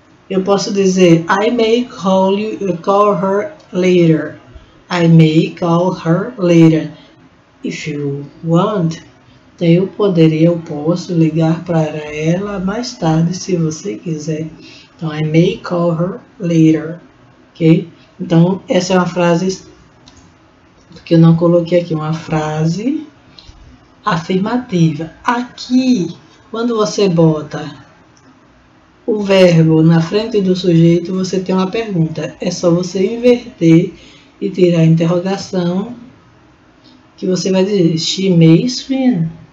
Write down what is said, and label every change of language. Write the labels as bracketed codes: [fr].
[pt] Eu posso dizer, [en] I may call her later. I may call her later. If you want. [pt] Então, eu posso ligar para ela mais tarde, se você quiser. [en] Então, I may call her later. Ok? [pt] Então, essa é uma frase que eu não coloquei aqui. Uma frase afirmativa. Aqui, quando você bota o verbo na frente do sujeito, você tem uma pergunta. É só você inverter e tirar a interrogação, que você vai dizer, [en] she may swim.